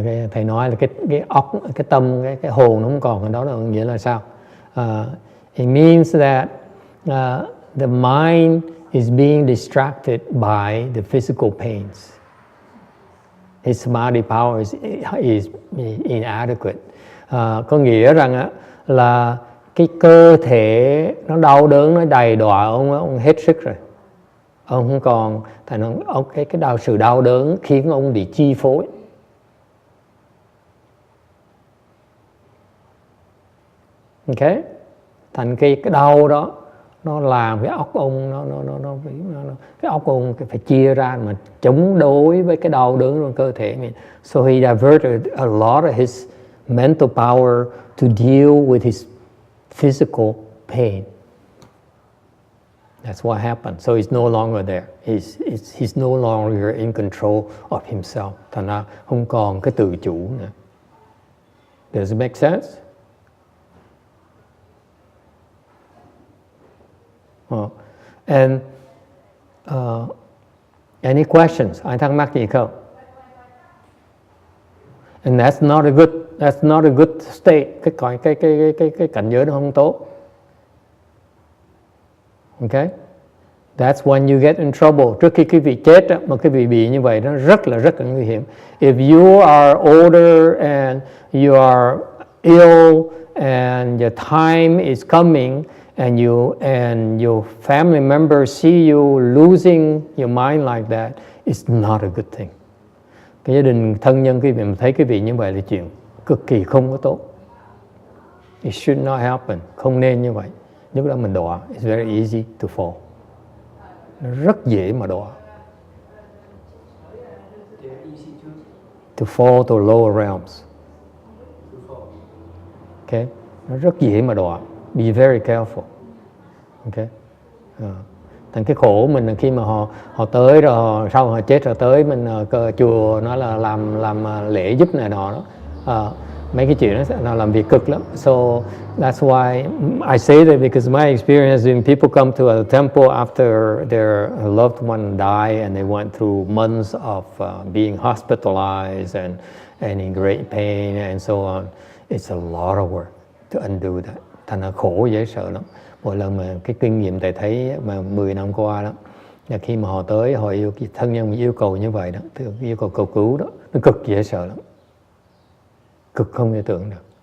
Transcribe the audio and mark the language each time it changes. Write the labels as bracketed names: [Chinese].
[Vietnamese] Thầy nói là cái óc, cái tâm, cái hồn nó không còn ở đó là nghĩa là sao? [English] It means that the mind is being distracted by the physical pains. His samadhi power is inadequate. [Vietnamese] Có nghĩa rằng là cái cơ thể nó đau đớn, nó đầy đọa ông hết sức rồi. Ông không còn, thành sự đau đớn khiến ông bị chi phối. Ok, thành cái đau đó nó làm cái óc ông cái óc ông phải chia ra mà chống đối với cái đau đớn trong cơ thể mình. [English] So he diverted a lot of his mental power to deal with his physical pain. That's what happened. So he's no longer there. He's no longer in control of himself. [Vietnamese] Thành ra không còn cái tự chủ nữa. [English] Does it make sense? And any questions? [Vietnamese] Ai thắc mắc gì không? [English] And that's not a good state. [Vietnamese] Cái cảnh giới nó không tốt. [English] Okay? That's when you get in trouble. [Vietnamese] Trước khi quý vị chết mà quý vị bị như vậy nó rất là nguy hiểm. [English] If you are older and you are ill and your time is coming and your family members see you losing your mind like that, it's not a good thing. [Vietnamese] Cái gia đình thân nhân quý vị mà thấy quý vị như vậy là chuyện cực kỳ không có tốt. [English] It should not happen. [Vietnamese] Không nên như vậy. Lúc đó mình đọa, [English] it's very easy to fall. [Vietnamese] Nó rất dễ mà đọa. [English] To fall to lower realms. [Vietnamese] Okay, nó rất dễ mà đọa. [English] Be very careful. [Vietnamese] Okay. Thành cái khổ mình là khi mà họ tới rồi sau họ chết rồi tới mình chùa nó là làm lễ giúp này nọ đó. Mấy cái chuyện nó làm việc cực lắm. [English] So that's why I say that, because my experience when people come to a temple after their loved one died and they went through months of being hospitalized and in great pain and so on, it's a lot of work to undo that. [Vietnamese] Thành ra khổ dễ sợ lắm. Mỗi lần mà cái kinh nghiệm thầy thấy mà 10 năm qua đó, là khi mà họ tới họ thân nhân yêu cầu như vậy đó, yêu cầu cầu cứu đó, nó cực dễ sợ lắm. Cực không thể tưởng được.